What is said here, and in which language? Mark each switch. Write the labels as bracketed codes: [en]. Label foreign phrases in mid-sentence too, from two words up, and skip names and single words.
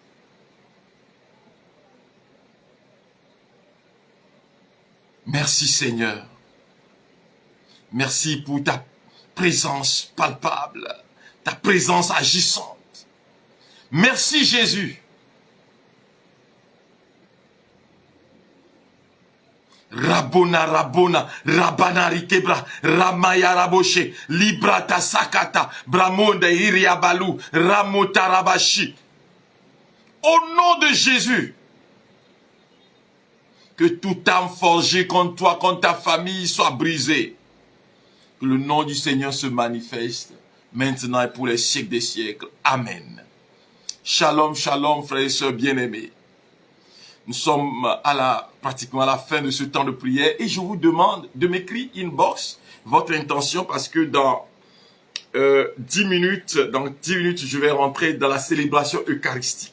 [fr] Merci Seigneur. Merci pour ta présence palpable, ta présence agissante. Merci Jésus. Rabona, Rabona, Rabana Rikebra, Ramaya Raboshe, Librata Sakata, Bramonde Iriabalu, Ramota Rabashi. Au nom de Jésus, que toute âme forgée contre toi, contre ta famille soit brisée. Que le nom du Seigneur se manifeste maintenant et pour les siècles des siècles. Amen. [he] Shalom, shalom, [fr] frères et sœurs bien-aimés. Nous sommes pratiquement à la fin de ce temps de prière et je vous demande de m'écrire inbox votre intention parce que dans 10 minutes, je vais rentrer dans la célébration eucharistique.